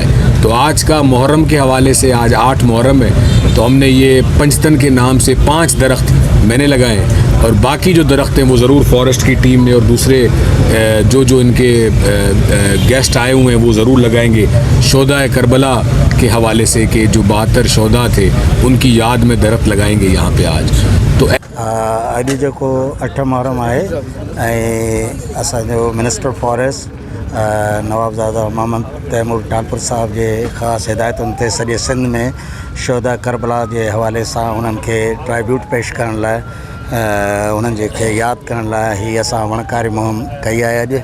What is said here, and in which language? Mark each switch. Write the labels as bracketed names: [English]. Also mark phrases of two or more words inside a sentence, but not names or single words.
[Urdu] تو آج کا محرم کے حوالے سے، آج 8 محرم ہے، تو ہم نے یہ پنجتن کے نام سے 5 درخت میں نے لگائے ہیں، اور باقی جو درخت ہیں وہ ضرور فارسٹ کی ٹیم نے اور دوسرے جو ان کے گیسٹ آئے ہوئے ہیں وہ ضرور لگائیں گے شہدائے کربلا کے حوالے سے کہ جو 72 شہدا تھے ان کی یاد میں درخت لگائیں گے یہاں پہ آج. تو [Sindhi] اڄ जेको 8 محرم आहे ऐं असांजो [English] minister forest [Sindhi] नवाबज़ादा मोहम्मद तैमूर टालपुर साहब जे ख़ासि हिदायतुनि ते सॼे सिंध में शोधा करबला जे हवाले सां उन्हनि खे ट्राइब्यूट पेश करण लाइ, उन्हनि खे यादि करण लाइ हीअ असां वणकारी मुहिम कई आहे अॼु.